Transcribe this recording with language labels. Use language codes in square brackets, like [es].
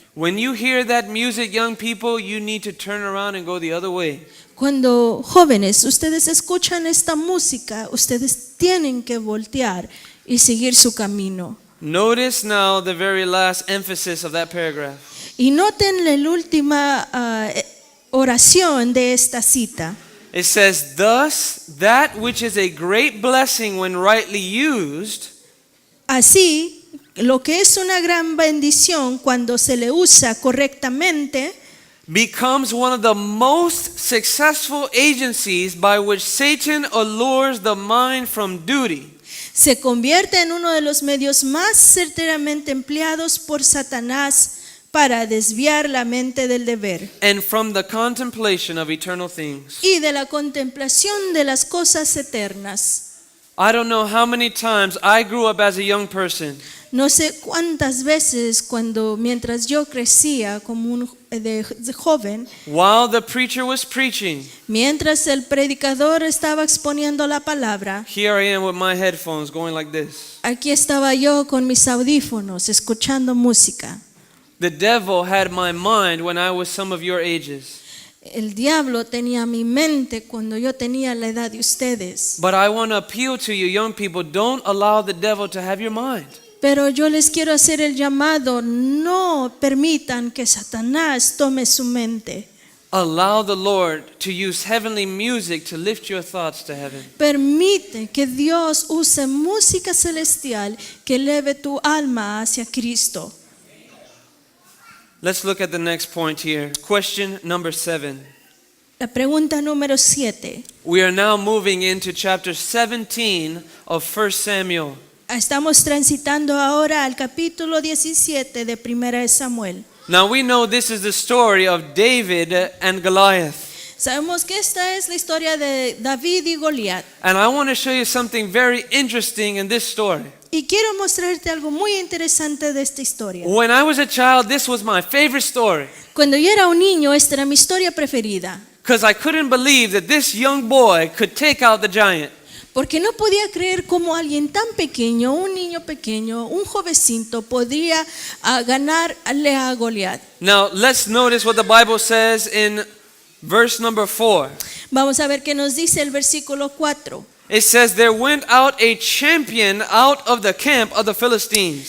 [en] When you hear that music, young people, you need to turn around and go the other way. [es] Cuando jóvenes, ustedes escuchan esta música, ustedes tienen que voltear y seguir su camino. [en] Notice now the very last emphasis of that paragraph. [es] Y noten la última oración de esta cita. [en] It says, thus, that which is a great blessing when rightly used, [es] Así, lo que es una gran bendición cuando se le usa correctamente, [en] becomes one of the most successful agencies by which Satan allures the mind from duty. [es] se convierte en uno de los medios más certeramente empleados por Satanás para desviar la mente del deber [en] And from the contemplation of eternal things. [es] y de la contemplación de las cosas eternas. [en] I don't know how many times I grew up as a young person, [es] No sé cuántas veces mientras yo crecía como de joven, [en] while the preacher was preaching, [es] mientras el predicador estaba exponiendo la palabra, [en] here I am with my headphones going like this. [es] aquí estaba yo con mis audífonos escuchando música. [en] The devil had my mind when I was some of your ages. [es] El diablo tenía mi mente cuando yo tenía la edad de ustedes. [en] But I want to appeal to you, young people, don't allow the devil to have your mind. [es] Pero yo les quiero hacer el llamado, no permitan que Satanás tome su mente. [en] Allow the Lord to use heavenly music to lift your thoughts to heaven. [es] Permite que Dios use música celestial que eleve tu alma hacia Cristo. [en] Let's look at the next point here. Question number 7. [es] La pregunta número 7. [en] We are now moving into chapter 17 of 1 Samuel. [es] Estamos transitando ahora al capítulo 17 de Primera de Samuel. [en] Now we know this is the story of David and Goliath. [es] Sabemos que esta es la historia de David y Goliat. [en] And I want to show you something very interesting in this story. [es] Y quiero mostrarte algo muy interesante de esta historia. [en] When I was a child, this was my favorite story. [es] Cuando yo era un niño, esta era mi historia preferida. [en] Because I couldn't believe that this young boy could take out the giant. [es] Porque no podía creer cómo alguien tan pequeño, un niño pequeño, un jovencito, podría ganarle a Goliat. [en] Now, let's notice what the Bible says in verse number 4. [es] Vamos a ver qué nos dice el versículo 4. [en] It says, there went out a champion out of the camp of the Philistines.